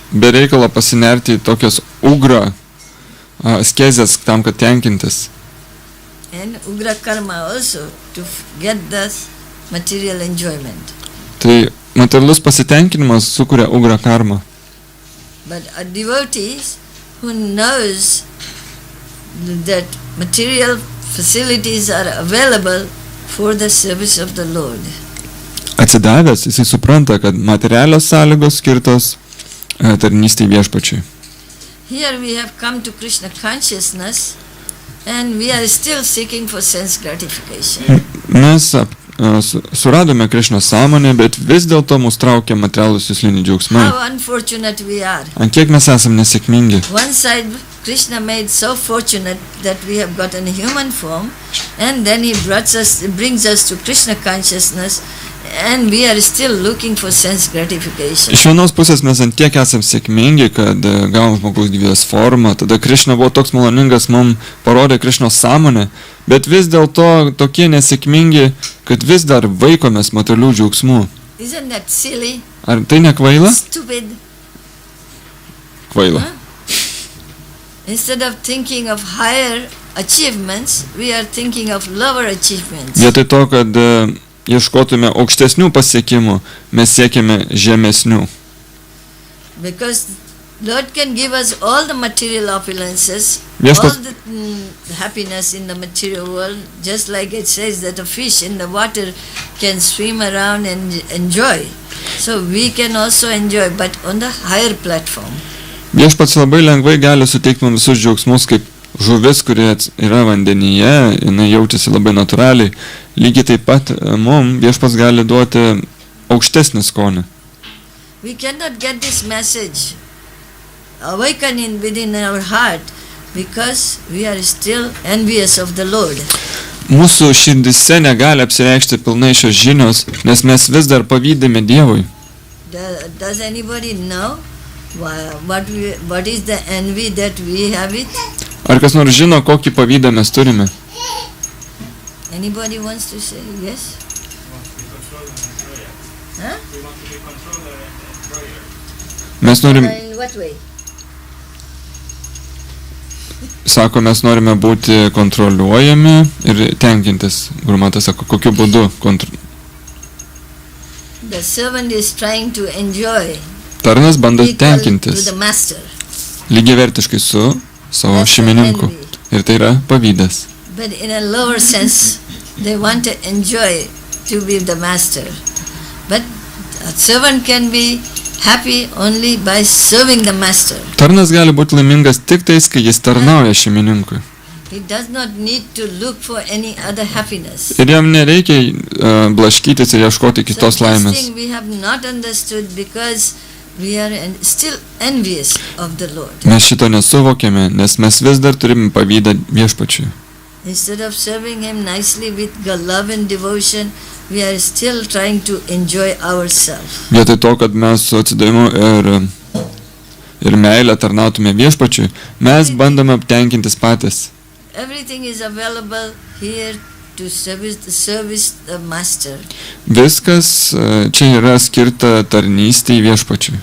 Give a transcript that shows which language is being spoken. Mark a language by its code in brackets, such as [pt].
[lt] be reikalo pasinerti į tokias ugra askezės tam, kad tenkintis. [en] And ugra karma also to get the material enjoyment. [lt] Tai materialus pasitenkinimas sukuria ugra karmą. [en] But a devotee who knows that material facilities are available for the service of the Lord. [lt] Atsidavęs, jisai supranta, kad materialios sąlygos skirtos tarnystei viešpačiui. [en] Here we have come to Krishna consciousness and we are still seeking for sense gratification. [lt] Mes suradome Krišnos sąmonę, bet vis dėlto mus traukia materialūs jusliniai džiaugsmai. [en] How unfortunate we are. [lt] Ant kiek mes esam nesėkmingi. [en] One side Krishna made so fortunate that we have gotten a human form, and then he brings us to Krishna consciousness, and we are still looking for sense gratification. [lt] Iš vienos pusės mes ant tiek esam sėkmingi, kad gavom žmogaus gyvybės formą, tada Krišna buvo toks maloningas, mums parodė Krišnos sąmonę, bet vis dėlto tokie nesėkmingi, kad vis dar vaikomės materialių džiaugsmų. [en] Isn't that silly? [lt] Ar tai ne kvaila? [en] Stupid. [lt] Kvaila. [en] Huh? Instead of thinking of higher achievements, we are thinking of lower achievements. [lt] Vietoj to, kad ieškotume aukštesnių pasiekimų, mes siekiame žemesnių. [en] Because Lord can give us all the material opulences, [lt] Viešpats- [en] all the happiness in the material world, just like it says that a fish in the water can swim around and enjoy. So we can also enjoy, but on the higher platform. [lt] Viešpats labai lengvai gali suteikti mums visus džiaugsmus, kaip žuvis, kuri yra vandenyje, jinai jaučiasi labai natūraliai. Lygiai taip pat mums viešpats gali duoti aukštesnį skonį. [en] We cannot get this message awakening within our heart because we are still envious of the Lord. [lt] Mūsų širdise negali apsireikšti pilnai šios žinios, nes mes vis dar pavydime Dievui. [en] Does anybody know what is the envy that we have it? [lt] Ar kas nors žino, kokį pavydą mes turime? [en] Anybody wants to say yes? Huh? [lt] Mes norim, [en] In what way? [lt] sako, mes norime būti kontroliuojami ir tenkintis. Gurumata sako, kokiu būdu [en] The servant is trying to enjoy [lt] Tarnas bando [en] equal to [lt] tenkintis [en] the master. [lt] lygiavertiškai su savo [en] That's the [lt] šeimininku. [en] envy. [lt] Ir tai yra pavydas. [en] But in a lower sense, they want to enjoy to be the master. But a servant can be happy only by serving the master. [lt] Tarnas gali būti laimingas tik tais, kai jis tarnauja šeimininkui. [en] He does not need to look for any other happiness. [lt] Ir jam nereikia blaškytis ir ieškoti kitos [en] So this [lt] laimės. [en] thing we have not understood because we are still envious of the Lord. [lt] Mes šito nesuvokėme, nes mes vis dar turime pavydą viešpačiui. [en] Instead of serving him nicely with love and devotion, we are still trying to enjoy ourselves. [lt] Vietoj to, kad mes su atsidavimu ir meilę tarnautume viešpačiui, mes bandome aptenkintis patys. [en] Everything is available here to service the master. [lt] Viskas čia yra skirta tarnystei viešpačiui.